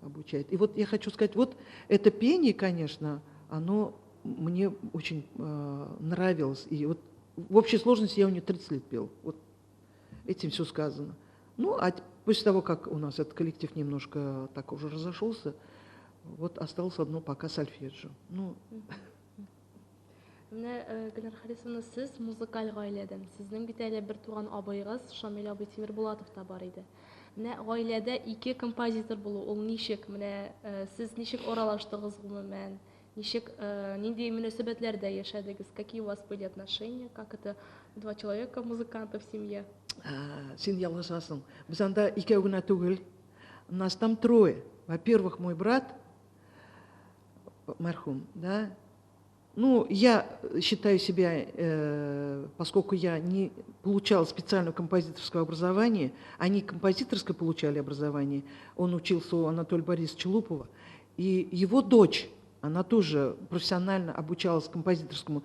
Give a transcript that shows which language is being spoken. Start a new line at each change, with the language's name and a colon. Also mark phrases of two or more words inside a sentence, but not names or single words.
Russian: И вот я хочу сказать, вот это пение, конечно, оно мне очень нравилось. И вот в общей сложности я у нее 30 лет пел. Вот этим все сказано. А после того, как у нас этот коллектив немножко так уже разошелся, вот осталось одно пока сольфеджио.
Tatar: Гүлнар Харисовна, сіз музыкаль гаиләдән. Сезнең бит әле бер туган абыйгыз Шамил абый Тимербулатов та бар иде. Менә гаиләдә ике композитор булу, ул ничек? Менә сез ничек аралаштыгыз гомумән? Ничек, нинди мөнәсәбәтләрдә яшәдегез?
Russian: Какие у вас были отношения? Как это два человека, музыканта в семье?
Tatar: Син ялгышасың. Без анда икәү генә түгел.
Russian: Нас там трое. Во-первых, мой брат, мархум, да. Я считаю себя, поскольку я не получала специального композиторского образования, они композиторское получали образование, он учился у Анатолия Борисовича Лупова, и его дочь, она тоже профессионально обучалась композиторскому.